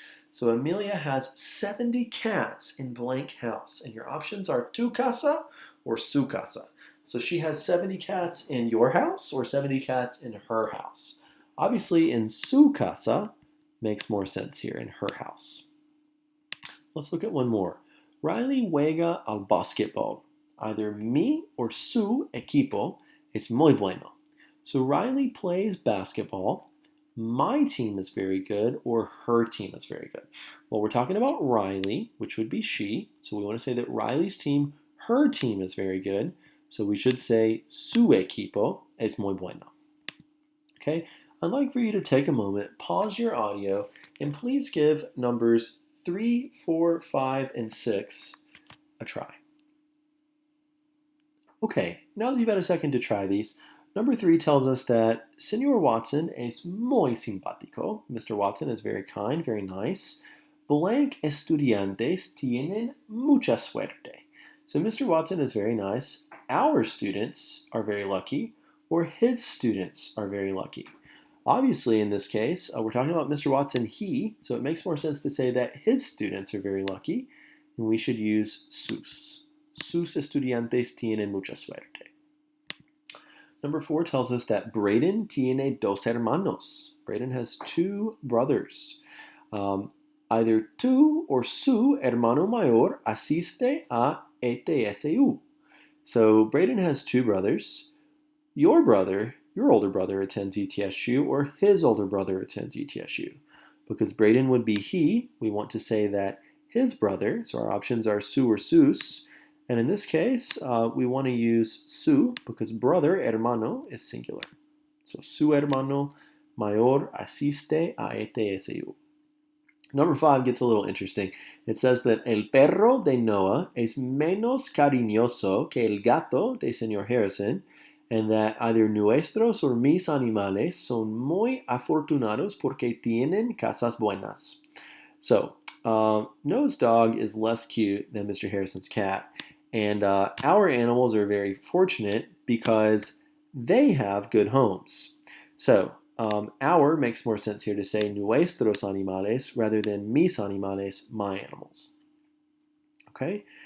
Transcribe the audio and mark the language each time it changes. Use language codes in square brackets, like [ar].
[en] So Amelia has 70 cats in blank house. And your options are [es] tu casa [en] or [es] su casa. [en] So she has 70 cats in your house or 70 cats in her house. Obviously in [es] su casa, [en] makes more sense here in her house. Let's look at one more. [es] Riley juega al basketball. Either mi or su equipo es muy bueno. [en] So Riley plays basketball. My team is very good, or her team is very good. Well, we're talking about Riley, which would be she. So we want to say that Riley's team, her team is very good. So we should say [es] su equipo es muy bueno. [en] Okay? I'd like for you to take a moment, pause your audio, and please give numbers 3, 4, 5, and 6 a try. Okay, now that you've had a second to try these, number 3 tells us that [es] Señor Watson es muy simpático. [en] Mr. Watson is very kind, very nice. [es] Blank estudiantes tienen mucha suerte. [en] So Mr. Watson is very nice. Our students are very lucky, or his students are very lucky. Obviously, in this case, we're talking about Mr. Watson, he, so it makes more sense to say that his students are very lucky, and we should use sus. [es] Sus estudiantes tienen mucha suerte. [en] Number 4 tells us that Braden [es] tiene dos hermanos. [en] Braden has 2 brothers. [es] Either tu or su hermano mayor asiste a ETSU. [en] So Braden has 2 brothers. Your older brother attends ETSU, or his older brother attends ETSU. Because Braden would be he, we want to say that his brother, so our options are su or sus, and in this case, we want to use su because brother, hermano, is singular. [es] So su hermano mayor asiste a ETSU. [en] Number 5 gets a little interesting. It says that [es] el perro de Noah es menos cariñoso que el gato de Señor Harrison, [en] and that either [es] nuestros or mis animales son muy afortunados porque tienen casas buenas. [en] So, Noah's dog is less cute than Mr. Harrison's cat, and our animals are very fortunate because they have good homes. So, our makes more sense here to say [es] nuestros animales [en] rather than [es] mis animales, [en] my animals. Okay?